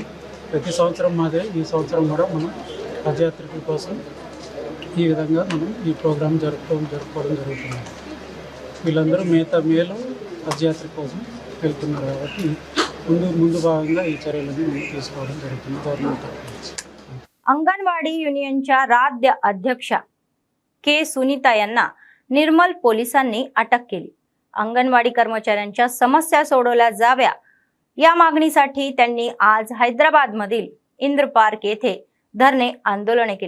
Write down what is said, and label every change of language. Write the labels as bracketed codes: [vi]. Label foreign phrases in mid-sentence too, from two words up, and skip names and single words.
[te] ప్రతి సంవత్సరం మాదే ఈ సంవత్సరం కూడా మనం హజ్యాత్రికుల కోసం ఈ విధంగా మనం ఈ ప్రోగ్రాం జరుపుకోవడం జరుగుతుంది. వీళ్ళందరూ మేలో హజ్యాత్రి కోసం వెళ్తున్నారు కాబట్టి ముందు భాగంగా ఈ చర్యలను తీసుకోవడం జరుగుతుంది గవర్నమెంట్ తరఫు నుంచి. [mr] अंगणवाडी युनियनच्या राज्य अध्यक्ष के सुनीता यांना निर्मल पोलिसांनी अटक केली. अंगणवाडी कर्मचाऱ्यांच्या समस्या सोडवल्या जाव्या या मागणीसाठी त्यांनी आज हैदराबादमधील इंद्र पार्क येथे धरणे आंदोलने केले.